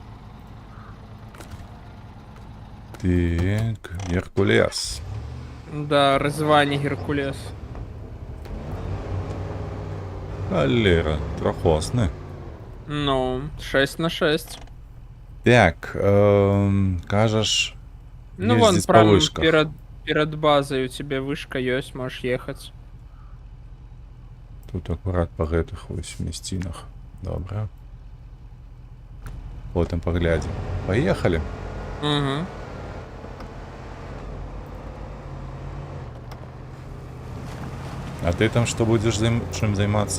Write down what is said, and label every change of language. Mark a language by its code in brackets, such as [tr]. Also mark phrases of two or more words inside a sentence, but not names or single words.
[be] Так, Геркулес. [ru] Да, развані Геркулес. [be] Халера, трохосны. 6/6. Так, кажаш, Вон, ездзіць па [ru] прям вышках. перед базой у тебя вышка ёсць, можешь ехаць. [be] Тут акурат па гэтых вось мясцінах. Добра. Потым паглядзім. Паехалі. Угу. А ты там што будзеш чым займацца?